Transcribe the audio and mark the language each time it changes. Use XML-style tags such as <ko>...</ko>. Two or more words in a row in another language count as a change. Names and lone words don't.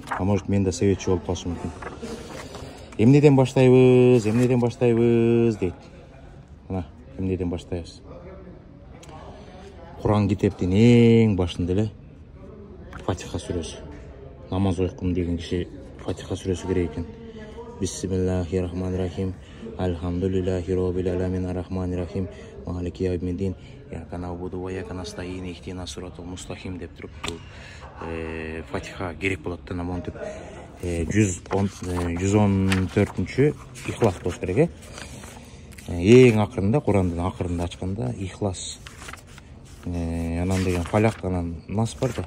<ru>А может</ru> <ky>мен да себепчи болуп калышым мүмкүн. Эмнеден баштайбыз дейт. Мына, эмнеден баштайбыз? Куран китептин эң башында эле Фатиха сүрөсү. Намаз окуйм деген киши Фатиха сүрөсү керек экен.</ky> <ar>بسم الله الرحمن الرحيم الحمد لله رب العالمين الرحمن الرحيم. مالك يوم الدين إياك نعبد وإياك نستعين اهدنا الصراط المستقيم</ar> <ky>деп туруп Фатиха керек болот да намантып 114-чү Ихлас болуш керек. Эң акырында, Курандын акырында ачканда Ихлас. Анан деген Фалак, анан Нас бар да.</ky>